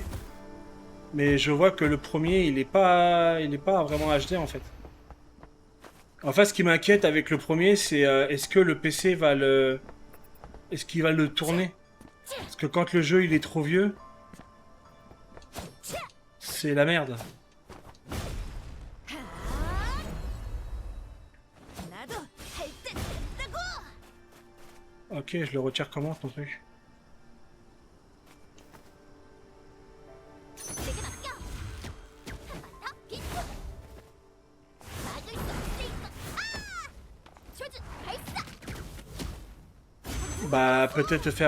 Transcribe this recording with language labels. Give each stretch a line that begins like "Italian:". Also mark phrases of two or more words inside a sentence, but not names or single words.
French: Mais je vois que le premier, il est pas vraiment HD en fait. En fait, ce qui m'inquiète avec le premier, c'est est-ce que le PC va le... Est-ce qu'il va le tourner? Parce que quand le jeu, il est trop vieux, c'est la merde.
Korean: 나도 할 때 됐다고.
French: Ok, je le retire comment ton truc?
Korean: 내게 맡겨. 다 비켜. 막을 수 없으니까. 아! 조준 발사.
French: Bah peut-être faire...